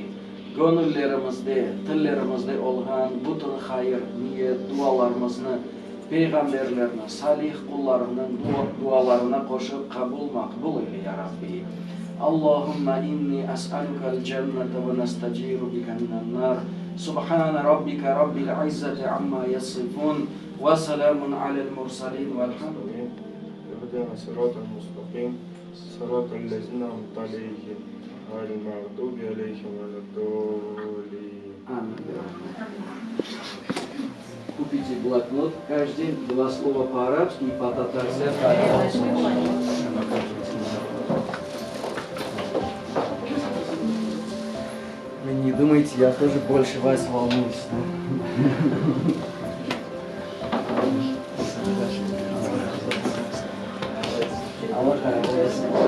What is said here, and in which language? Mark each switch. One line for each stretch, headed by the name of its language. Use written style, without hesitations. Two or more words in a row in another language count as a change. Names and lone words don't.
Turkish: Gönüllerimizde, tillerimizde olan bütün hayır, niyet, dualarımızı peygamberlerine, salih kullarının dualarına koşup makbul eyle ya Rabbi.
Arabic: اللهم إني أسألك الجنة ونستجير بك من النار. سبحان ربك رب العزة عما يصفون وسلام على المرسلين والحمد لله. اهدنا صراط المستقيم صراط الذين أنعمت عليهم غير المغضوب عليهم ولا الضالين.
Russian: Купите блокнот, каждый день 2 слова по-арабски и по-татарски. Вы не думайте, я тоже больше вас волнуюсь.
Turkish: Allah hayırlı etsin.